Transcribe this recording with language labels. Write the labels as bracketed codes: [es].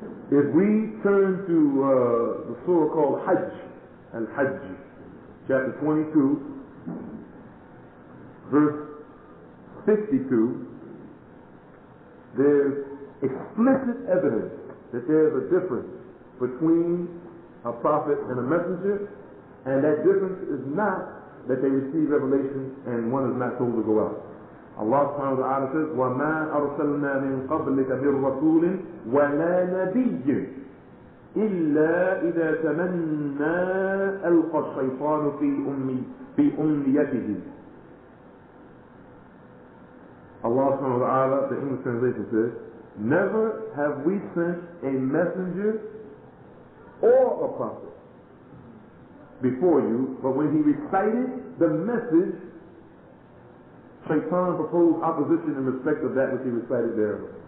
[en] If we turn to the surah called Hajj, Al-Hajj, chapter 22, verse 52, there's explicit evidence that there's a difference between a prophet and a messenger, and that difference is not that they receive revelation and one is not told to go out. [ar] Allah subhanahu wa ta'ala says, وَمَا أَرْسَلْنَا مِن قَبْلِكَ مِن رَسُولٍ وَلَا نَبِيٍّ إِلَّا إِذَا تَمَنَّى أَلْقَى الشَّيْطَانُ فِي أُمْنِيَتِهِ. [en] Allah subhanahu wa ta'ala, the English translation says, never have we sent a messenger or a prophet before you, but when he recited the message, Shaitan proposed opposition in respect of that which he recited there.